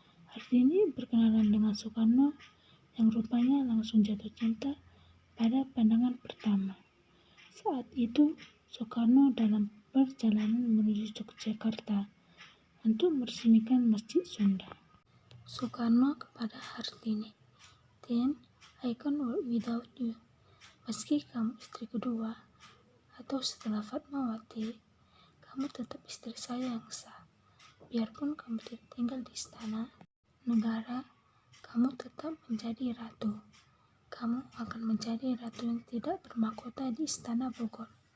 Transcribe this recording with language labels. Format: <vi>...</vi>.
<id>Hartini berkenalan dengan Soekarno yang rupanya langsung jatuh cinta pada pandangan pertama. Saat itu, Soekarno dalam perjalanan menuju Yogyakarta untuk meresmikan Masjid Sunda. Soekarno kepada Hartini,</id> <en>"Tin, I can't work without you.</en> <id>Meski kamu istri kedua, atau setelah Fatmawati, kamu tetap istri saya yang sah. Biarpun kamu tidak tinggal di istana negara, kamu tetap menjadi ratu. Kamu akan menjadi ratu yang tidak bermahkota di Istana Bogor."</id>